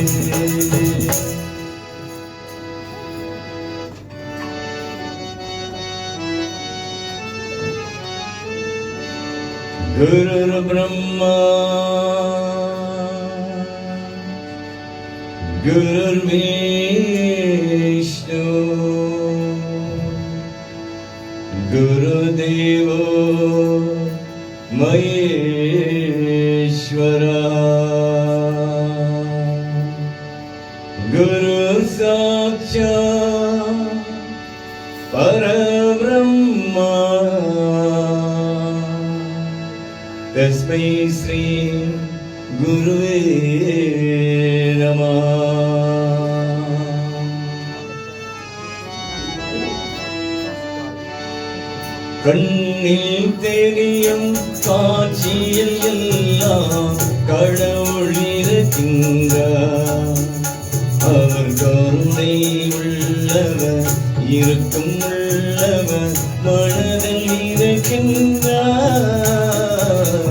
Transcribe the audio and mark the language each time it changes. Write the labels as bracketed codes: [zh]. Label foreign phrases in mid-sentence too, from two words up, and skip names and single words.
[sa] गुरु ब्रह्मा गुरु விஷ்ணு गुरुदेवो महेश्वरा गुरु साक्षात् परब्रह्मा तस्मै श्री गुरुवे नमः. [ta] கண்ணில் தெரியும் காட்சியில் எல்லாம் கடவுள் இருக்கின்றார். அவர் கருணை உள்ளவர் இருக்கும் உள்ளவர் மனதில் இருக்கின்றார்.